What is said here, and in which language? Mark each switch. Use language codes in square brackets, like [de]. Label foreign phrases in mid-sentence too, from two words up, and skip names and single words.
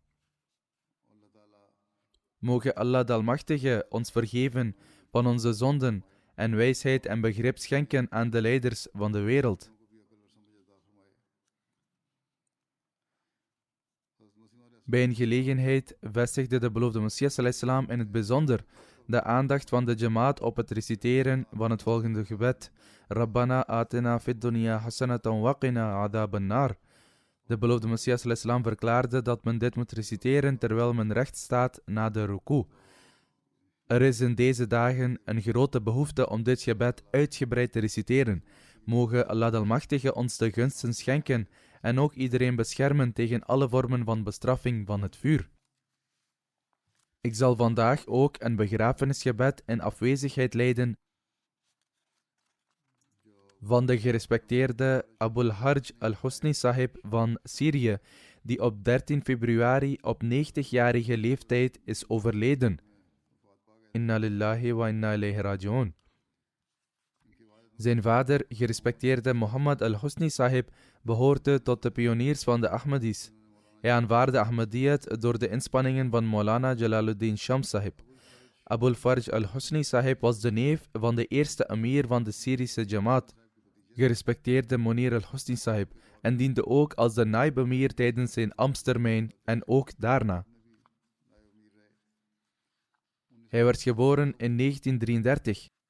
[nl] Moge Allah de Almachtige ons vergeven van onze zonden en wijsheid en begrip schenken aan de leiders van de wereld. Bij een gelegenheid vestigde de beloofde Messias ﷺ in het bijzonder de aandacht van de jamaat op het reciteren van het volgende gebed: [ar] ربنا آتنا في الدنيا حسنة وقنا عذاب النار. [nl] De beloofde Messias ﷺ verklaarde dat men dit moet reciteren terwijl men recht staat na de ruku. Er is in deze dagen een grote behoefte om dit gebed uitgebreid te reciteren. Mogen Allah Almachtige ons de gunsten schenken en ook iedereen beschermen tegen alle vormen van bestraffing van het vuur. Ik zal vandaag ook een begrafenisgebed in afwezigheid leiden van de gerespecteerde Abul Harj al-Husni Sahib van Syrië, die op 13 februari op 90-jarige leeftijd is overleden. [ar] إنا لله وإنا إليه راجعون. [nl] Zijn vader, gerespecteerde Muhammad al-Husni Sahib, behoorde tot de pioniers van de Ahmadis. Hij aanvaarde Ahmadiyyat door de inspanningen van Maulana Jalaluddin Shams Sahib. Abul Farj al-Husni Sahib was de neef van de eerste emir van de Syrische Jamaat, gerespecteerde Munir al-Husni Sahib, en diende ook als de naib emir tijdens zijn ambtstermijn en ook daarna. Hij werd geboren in 1933.